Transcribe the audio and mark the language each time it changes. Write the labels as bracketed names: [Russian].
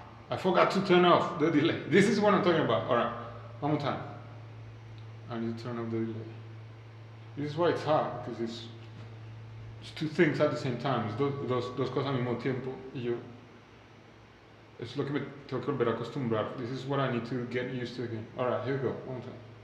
[English] I forgot to turn off the delay. This is what I'm talking about. Alright, one more time. I need to turn off the delay. This is why it's hard, because it's two things at the same time. Es dos cosas al mismo tiempo. [Spanish] Y yo, es lo que me tengo que volver a acostumbrar. [English] This is what I need to get used to again. Alright, here we go. One more time.